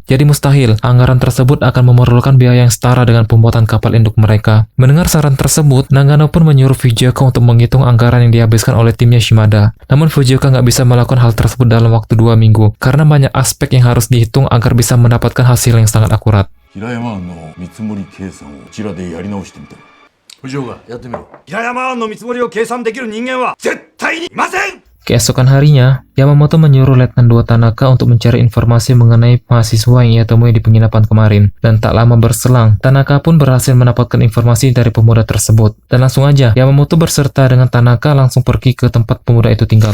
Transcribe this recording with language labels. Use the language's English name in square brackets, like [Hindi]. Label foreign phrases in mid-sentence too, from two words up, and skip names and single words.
[Indonesian] Jadi mustahil, anggaran tersebut akan memerlukan biaya yang setara dengan pembuatan kapal induk mereka. Mendengar saran tersebut, Nagano pun menyuruh Fujioka untuk menghitung anggaran yang dihabiskan oleh timnya Shimada. Namun Fujioka nggak bisa melakukan hal tersebut dalam waktu 2 minggu, karena banyak aspek yang harus dihitung agar bisa mendapatkan hasil yang sangat akurat. [Japanese] 平山湾の見積もり計算をこちらでやり直してみた。藤岡、やってみろ。平山湾の見積もりを計算できる人間は絶対にいません。 [Indonesian] Keesokan harinya, Yamamoto menyuruh Letnan 2 Tanaka untuk mencari informasi mengenai mahasiswa yang ia temui di penginapan kemarin. Dan tak lama berselang, Tanaka pun berhasil mendapatkan informasi dari pemuda tersebut. Dan langsung aja, Yamamoto berserta dengan Tanaka langsung pergi ke tempat pemuda itu tinggal.